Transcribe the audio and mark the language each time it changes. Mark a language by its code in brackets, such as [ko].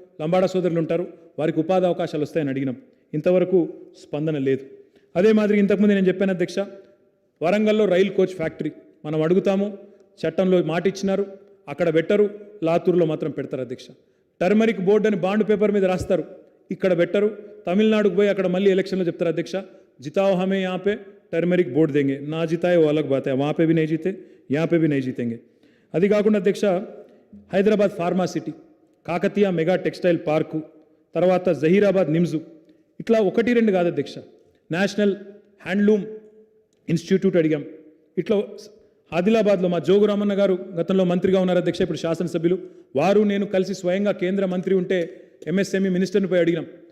[te] లంబాడా సోదరులు ఉంటారు, వారికి ఉపాధి అవకాశాలు వస్తాయని అడిగినాం. ఇంతవరకు స్పందన లేదు. అదే మాదిరి ఇంతకుముందు నేను చెప్పాను అధ్యక్ష, వరంగల్లో రైల్ కోచ్ ఫ్యాక్టరీ మనం అడుగుతాము, చట్టంలో మాట ఇచ్చినారు, అక్కడ పెట్టరు, లాతూరులో మాత్రం పెడతారు అధ్యక్ష. టర్మరిక్ బోర్డు అని బాండ్ పేపర్ మీద రాస్తారు, ఇక్కడ పెట్టరు. తమిళనాడుకు పోయి అక్కడ మళ్ళీ ఎలక్షన్లో చెప్తారు అధ్యక్ష, [hi] జితాओ हमें यहाँ पे टर्मरिक बोर्ड देंगे, ना जिताए वो अलग बात है, वहाँ पे भी नहीं जीते, यहाँ पे भी नहीं जीतेंगे. [te] అది కాకుండా అధ్యక్ష, Hyderabad pharma city, Kakatiya mega textile park, తర్వాత జహీరాబాద్ నిమ్జు, ఇట్లా 1-2 కాదు అధ్యక్ష. నేషనల్ హ్యాండ్లూమ్ ఇన్స్టిట్యూట్ అడిగాం. ఇట్లా ఆదిలాబాద్లో మా జోగురామన్న గారు గతంలో మంత్రిగా ఉన్నారు అధ్యక్ష, ఇప్పుడు శాసనసభ్యులు, వారు నేను కలిసి స్వయంగా కేంద్ర మంత్రి ఉంటే ఎంఎస్ఎంఈ మినిస్టర్ని పోయి అడిగినాం.